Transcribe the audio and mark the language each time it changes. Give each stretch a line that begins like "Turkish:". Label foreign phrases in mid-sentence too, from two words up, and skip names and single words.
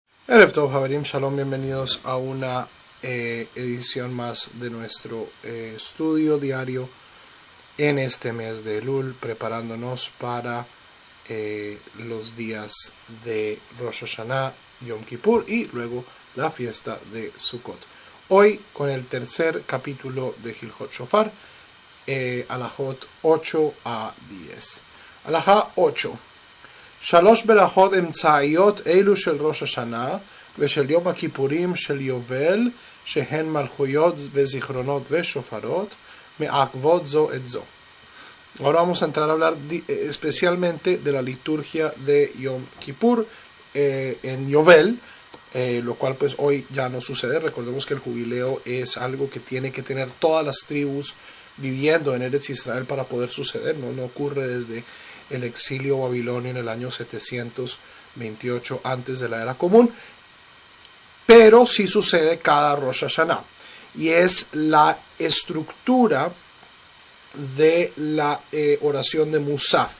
Hebrew: ערב טוב חברים שלום,
Spanish: bienvenidos a una edición más de nuestro estudio diario en este mes de Elul, preparándonos para los días de Rosh Hashanah, Yom Kippur y luego la fiesta de Sukkot. Hoy con el tercer capítulo de Hilchot Shofar, Alajot 8 a 10. Alajá 8.
Hebrew: שלוש ברכות אמצעיות אלו של ראש השנה ושל יום הכיפורים של יובל שהן מלכויות וזיכרונות ושופרות מעכבות זו את זו.
Spanish: Ahora vamos a entrar a hablar especialmente de la liturgia de Yom Kippur en Yovel, lo cual pues hoy ya no sucede. Recordemos que el jubileo es algo que tiene que tener todas las tribus viviendo en Eretz Israel para poder suceder, no ocurre desde el exilio babilonio en el año 728 antes de la era común, pero sí sucede cada Rosh Hashanah, y es la estructura de la oración de Musaf.